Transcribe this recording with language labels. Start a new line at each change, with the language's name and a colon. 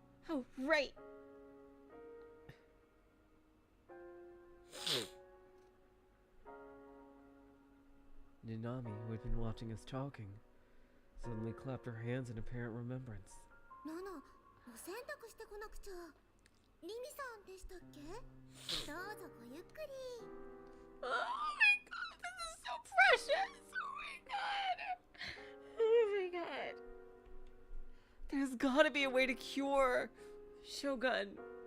English: Oh, right. Nanami, who had been watching us talking, suddenly clapped her hands in apparent remembrance.
Japanese: ナナ、お洗濯してこなくちゃ。リミさんでしたっけ？どうぞごゆっくり。
English: Oh my god, this is so precious! Oh my god! Oh my god! There's gotta be a way to cure Shogun.